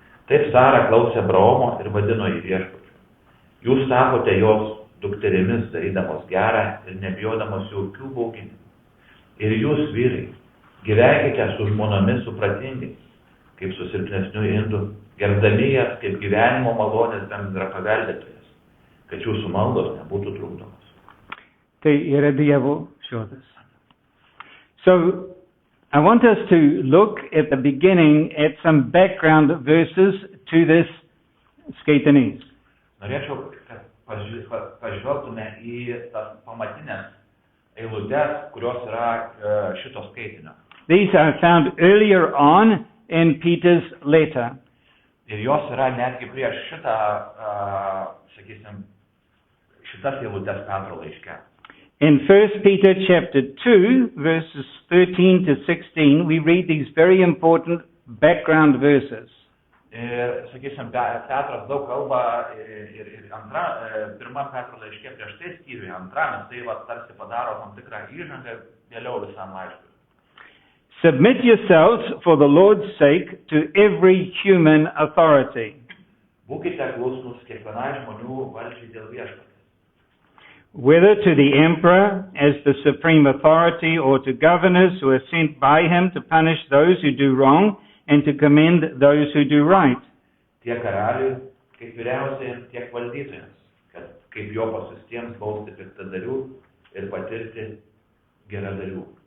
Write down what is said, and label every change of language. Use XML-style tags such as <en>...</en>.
<lt>Taip Sara klausė Abraomo ir vadino jį viešpačiu. Jūs tapote jos dukterimis, darydamos gerą ir nebijodamos jokių bauginimų. Ir jūs, vyrai, gyvenkite su žmonomis supratingai, kaip su silpnesniu indu, gerbdami jas kaip gyvenimo malonės bendra paveldėtojas, kad jūsų maldos nebūtų trukdomos. Tai yra Dievo žodis.</lt> <en>So, I want us to look at the beginning at some background verses to this skaitinys.</en> <lt>Norėčiau, kad pažvelgtume į tas pamatinės eilutes, kurios yra šito skaitinio.</lt> <en>These are found earlier on in Peter's letter.</en> <lt>Ir jos yra netgi prieš šitą, sakysim, šitas eilutes Petro laiške.</lt> <en>In 1 Peter chapter 2, verses 13 to 16, we read these very important background verses.</en> <lt>Ir, sakysim, Petras daug kalba ir pirmam Petro laiške prieš tai skyriuje, antram, tai tarsi padaro tam tikrą įžangą vėliau visam laiškui.</lt> <en>Submit yourselves for the Lord's sake to every human authority.</en> <lt>Būkite klusnus kiekvienai žmonių valdžiai dėl viešpaties.</lt> <en>Whether to the emperor as the supreme authority or to governors who are sent by him to punish those who do wrong and to commend those who do right.</en> <lt>Tiek karaliui, kaip vyriausiajams, tiek valdytojams, kad kaip jo pasiustiems bausti piktadarių ir patirti geradarių.</lt>